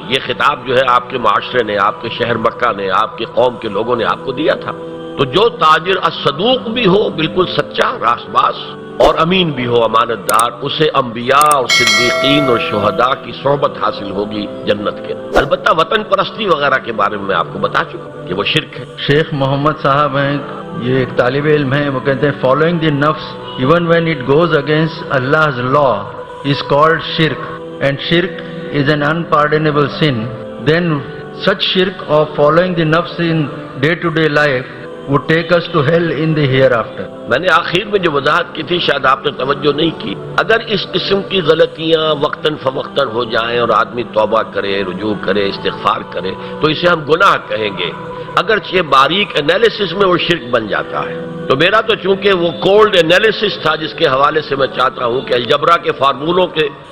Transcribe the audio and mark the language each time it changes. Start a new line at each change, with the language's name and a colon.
Urdu: یہ خطاب جو ہے آپ کے معاشرے نے، آپ کے شہر مکہ نے، آپ کے قوم کے لوگوں نے آپ کو دیا تھا. تو جو تاجر الصدوق بھی ہو، بالکل سچا، راست باز، اور امین بھی ہو، امانت دار، اسے انبیاء اور صدیقین اور شہداء کی صحبت حاصل ہوگی جنت کے. البتہ وطن پرستی وغیرہ کے بارے میں آپ کو بتا چکا کہ وہ شرک ہے. شیخ محمد صاحب ہیں. یہ ایک طالب علم ہیں. وہ کہتے ہیں
English: Following the نفس even when it goes against Allah's law is called shirk, and shirk is an unpardonable sin. Then such shirk of following the nafs in day-to-day life would take us to hell in the hereafter.
Urdu: میں نے آخر میں جو وضاحت کی تھی شاید آپ نے توجہ نہیں کی. اگر اس قسم کی غلطیاں وقتاً فوقتاً ہو جائیں اور آدمی توبہ کرے، رجوع کرے، استغفار کرے، تو اسے ہم گناہ کہیں گے. اگرچہ باریک انالیسس میں وہ شرک بن جاتا ہے. تو میرا تو چونکہ وہ کولڈ انالیسس تھا جس کے حوالے سے میں چاہتا ہوں کہ الجبرا کے فارمولوں کے